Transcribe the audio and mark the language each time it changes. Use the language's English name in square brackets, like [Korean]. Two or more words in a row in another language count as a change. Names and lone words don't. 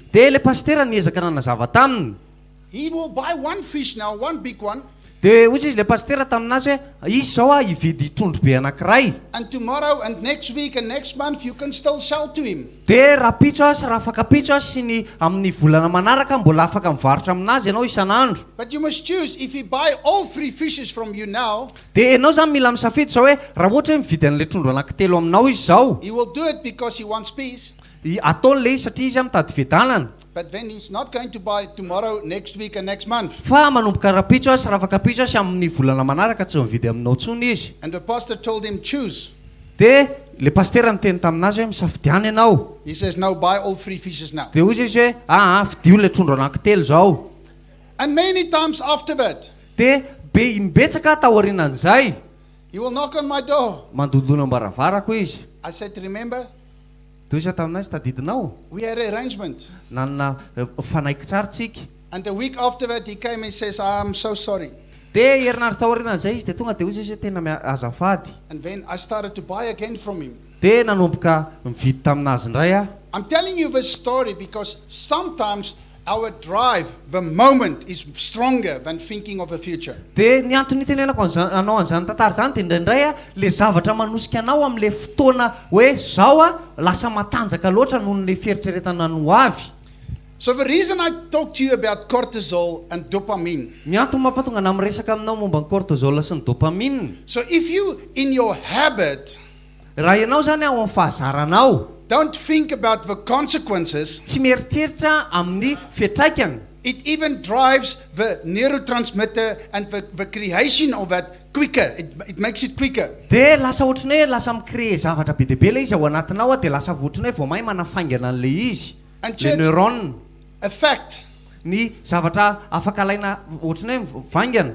[Malagasy] Dia ilay pastera niezaka nanazava taminy. [English] he will buy one fish now, one big one, [Malagasy] Dia hozy izy ilay pastera taminazy hoe izy izao hividy trondro be anankiray. [English] and tomorrow and next week and next month you can still sell to him. [Malagasy] Dia raha pitso sy raha afaka pitso sy ny amin'ny volana manaraka mbola afaka mivarotra aminazy ianao isan'andro. [English] But you must choose. If he buy all 3 fishes from you now, [Malagasy] Dia ianao zany mila misafidy zao hoe raha ohatra hoe mividy an'ilay trondro anankitelo aminao izy izao, [English] he will do it because he wants peace. [Malagasy] ataon'ilay izy satria izy mitady fiadanana. [English] But then he's not going to buy tomorrow, next week and next month. [Malagasy] Fa manomboka raha pitso sy raha afaka pitso sy amin'ny volana manaraka tsy mividy aminao tsony izy. [English] And the pastor told him, choose. [Malagasy] Dia ilay pastera niteny taminazy hoe misafidiana ianao. [English] He says, no, buy all 3 fishes now. [Malagasy] Dia hozy izy hoe fidio ilay trondro anankitelo izao. [English] And many times after that, [Malagasy] Dia mibetsaka taorianan'izay [English] he will knock on my door. [Malagasy] mandodona ambaravarako izy. [English] I said, remember, [Malagasy] Dia hozy taminazy tadidinao [English] we had an arrangement. [Malagasy] nanana fanaiky tsara tsika. [English] And a week after that, he came and says, I'm so sorry. [Malagasy] Dia herinandro taorianan'izay izy dia tonga dia hozy izy hoe tena azafady. [English] And then I started to buy again from him. [Malagasy] Dia nanomboka mividy taminazy indray aho. [English] I'm telling you this story because sometimes our drive, the moment, is stronger than thinking of the future. [Malagasy] Dia ny antony tenenako anao an'izany tantara izany dia indraindray le zavatra manosika anao amin'ilay fotoana hoe zao lasa matanjaka loatra noho n'ilay fieritreretana ny ho avy. [English] So the reason I talk to you about cortisol and dopamine. [Malagasy] Ny antony mampatonga na miresaka aminao momba ny cortisol sy ny dopamine. [English] So if you, in your habit, [Malagasy] Raha ianao zany ao amin'ny fahazaranao [English] don't think about the consequences, [Malagasy] tsy mieritreritra amin'ny fiatraikany, [English] it even drives the neurotransmitter and the creation of that quicker. It makes it quicker. [Malagasy] dia lasa ohatrany hoe lasa mikree zavatra be dia be ilay izy ao anatinao dia lasa ohatrany hoe vao mahay manafaingana an'ilay izy. [English] And [Malagasy] Le [English] church, neurone, a fact, [Malagasy] ny zavatra afaka alaina ohatrany hoe vaingana.